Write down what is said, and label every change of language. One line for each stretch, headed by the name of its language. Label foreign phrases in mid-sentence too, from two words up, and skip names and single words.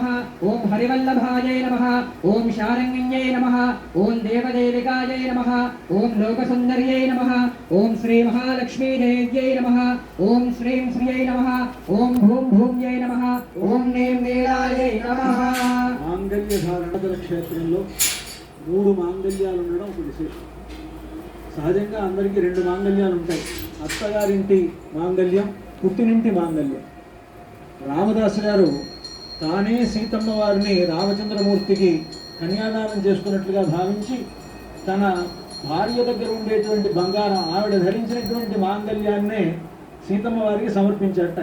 Sanskrit: ओम हरिवल्लभायै नमः। ओम शारङ्गिन्यै नमः। ओम देवदेविकायै नमः। ओम लोकसुन्दर्यै नमः। ओम श्री महालक्ष्मीदेव्यै नमः। ओम श्रीं श्रियै नमः। ओम भूं भूम्यै नमः। ओम नीं नीलायै नमः।
Telugu: మాంగళ్య ధారణ క్షేత్రంలో 3 మాంగళ్యాలు ఉండడం ఒక విశేషం. సహజంగా అందరికీ 2 మాంగళ్యాలు ఉంటాయి. అత్తగారింటి మాంగళ్యం, పుట్టినింటి మాంగళ్యం. రామదాసు గారు తానే సీతమ్మ వారిని రామచంద్రమూర్తికి కన్యాదానం చేసుకున్నట్లుగా భావించి తన భార్య దగ్గర ఉండేటువంటి బంగారం, ఆవిడ ధరించినటువంటి మాంగళ్యాన్నే సీతమ్మ వారికి సమర్పించాట.